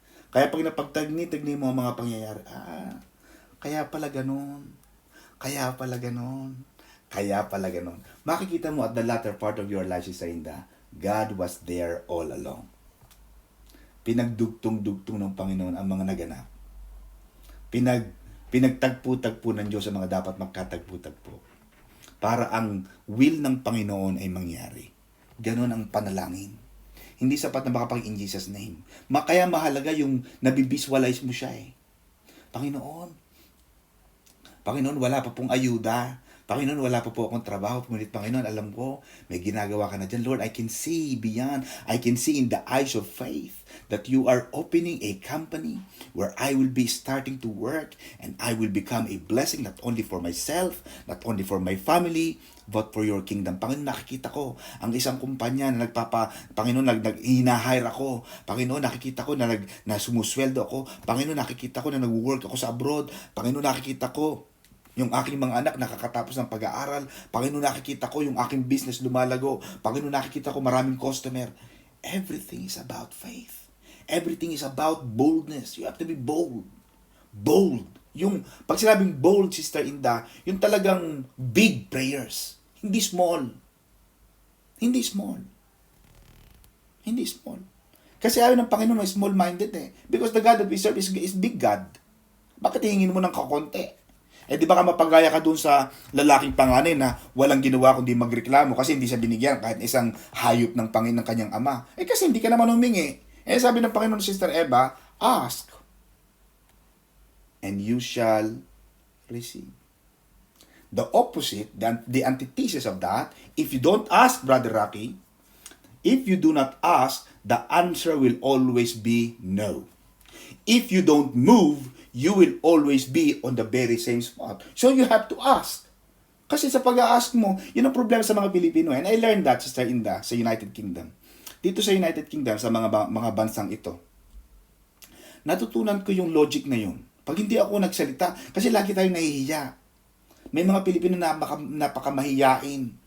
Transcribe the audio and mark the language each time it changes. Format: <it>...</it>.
<tl>Kaya pag napagtagni-tagni mo ang mga pangyayari, kaya pala ganun, kaya pala ganun, kaya pala ganun. Makikita mo</tl> <en>at the latter part of your life, Sister Inda, God was there all along.</en> <tl>Pinagdugtong-dugtong ng Panginoon ang mga naganap. Pinagtagpo-tagpo ng Diyos ang mga dapat magkatagpo-tagpo. Para ang will ng Panginoon ay mangyari. Ganon ang panalangin. Hindi sapat na makapag in Jesus' name. Kaya mahalaga yung nabibisualize mo siya eh. Panginoon, wala pa pong ayuda. Panginoon, wala pa po akong trabaho. Ngunit Panginoon, alam ko, may ginagawa ka na dyan.</tl> <en>Lord, I can see beyond. I can see in the eyes of faith that you are opening a company where I will be starting to work and I will become a blessing not only for myself, not only for my family, but for your kingdom.</en> <tl>Panginoon, nakikita ko ang isang kumpanya na Panginoon, hina-hire ako. Panginoon, nakikita ko na sumusweldo ako. Panginoon, nakikita ko na nag-work ako sa abroad. Panginoon, nakikita ko yung aking mga anak nakakatapos ng pag-aaral. Panginoon, nakikita ko yung aking business lumalago. Panginoon, nakikita ko maraming customer.</tl> <en>Everything is about faith. Everything is about boldness. You have to be bold. Bold.</en> <tl>Yung, pag sinabing</tl> <en>bold, Sister Inda,</en> <tl>yung talagang</tl> <en>big prayers. Hindi small. Hindi small. Hindi small.</en> <tl>Kasi ayaw ng Panginoon ay small-minded eh.</tl> <en>Because the God that we serve is big God.</en> <tl>Bakit hingin mo ng kakonti? Di ba ka mapagaya ka dun sa lalaking panganay na walang ginawa kundi magreklamo kasi hindi siya binigyan kahit isang hayop ng pangin ng kanyang ama. Kasi hindi ka naman humingi. Sabi ng Panginoon,</tl> <en>Sister Eva, ask and you shall receive. The opposite, the antithesis of that, if you don't ask, Brother Rocky, if you do not ask, the answer will always be no. If you don't move, you will always be on the very same spot. So you have to ask.</en> <tl>Kasi sa pag-a-ask mo, yun ang problema sa mga Pilipino.</tl> <en>And I learned that, Sister Inda, sa United Kingdom.</en> <tl>Dito sa United Kingdom, sa mga bansang ito, natutunan ko yung logic na yun. Pag hindi ako nagsalita, kasi lagi tayong nahihiya. May mga Pilipino na napakamahiyain.</tl>